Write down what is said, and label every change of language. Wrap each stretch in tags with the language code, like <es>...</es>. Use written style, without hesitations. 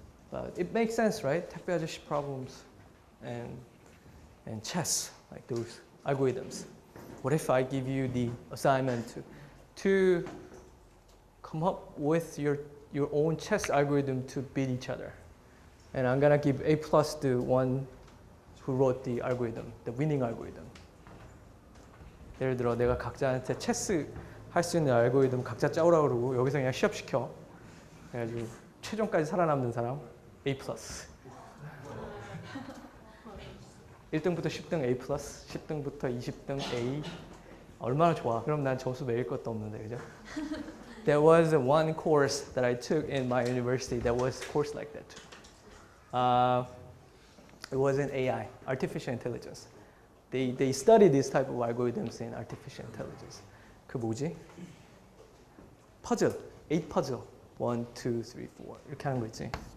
<en>But it makes sense, right?</en> <ko>택배 아저씨</ko> <en>problems and chess, like those algorithms. What if I give you the assignment to come up with your own chess algorithm to beat each other? And I'm gonna give A+ to one who wrote the algorithm, the winning algorithm.</en> <ko>예를 들어 내가 각자한테 체스 할 수 있는 알고리즘 각자 짜오라고 그러고 여기서 그냥 시합시켜. 그래가지고 최종까지 살아남는 사람 A+. 1등부터 10등 A+, 10등부터 20등 A. 얼마나 좋아. 그럼 난 점수 매길 것도 없는데, 그죠?</ko> <en>There was one course that I took in my university that was a course like that too. It was in AI, artificial intelligence. They study this type of algorithms in artificial intelligence.</en> <ko>그 뭐지? 퍼즐, 8 퍼즐. 1, 2, 3, 4 이렇게 하는 거 있지?</ko>